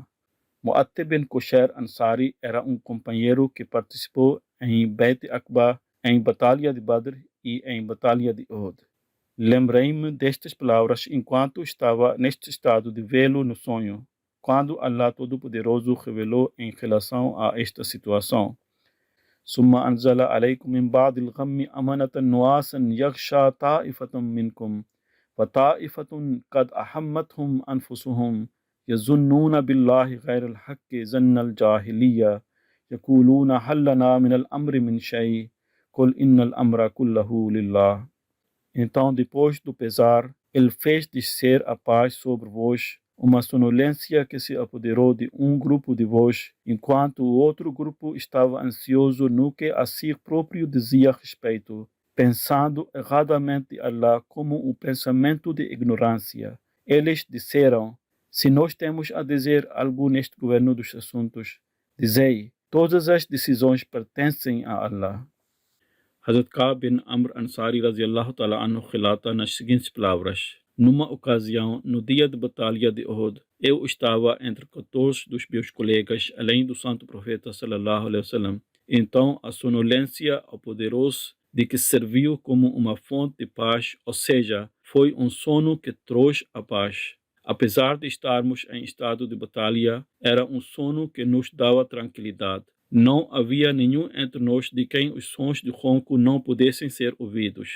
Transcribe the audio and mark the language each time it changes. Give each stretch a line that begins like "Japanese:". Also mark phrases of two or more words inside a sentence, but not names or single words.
Portuguese: Mu'attib bin Qushayr Ansari era um companheiro que participou em Beit Aqba, em Batalha de Badr e em Batalha de Uhud. Lembrei-me destas palavras enquanto estava neste estado de vê-lo no sonho, quando Allah Todo-Poderoso revelou em relação a esta situação.
Arabic: ثم أنزل عليكم من بعد الغم أمنة نعاسا يغشى طائفة منكم وطائفة قد أحمتهم أنفسهم يظنون بالله غير الحق ظن الجاهلية يقولون هل لنا من الأمر من شيء قل إن الأمر كله لله.
Portuguese: Então, depois do pesar, ele fez descer a paz sobre vós, uma sonolência que se apoderou de um grupo de vós, enquanto o outro grupo estava ansioso no que a si próprio dizia respeito, pensando erradamente de Allah como um pensamento de ignorância. Eles disseram: se nós temos a dizer algo neste governo dos assuntos, dizei, todas as decisões pertencem a Allah. Hazrat Ka'b bin Amr Ansari
Arabic: رضي الله تعالى عنه
Portuguese: relata nas seguintes palavras: numa ocasião, no dia de batalha de Uhud, eu estava entre 14 dos meus colegas, além do santo profeta
Arabic: صلى الله عليه وسلم.
Portuguese: Então, a sonolência ao poderoso de que serviu como uma fonte de paz, ou seja, foi um sono que trouxe a paz. Apesar de estarmos em estado de batalha, era um sono que nos dava tranquilidade. Não havia nenhum entre nós de quem os sons de ronco não pudessem ser ouvidos.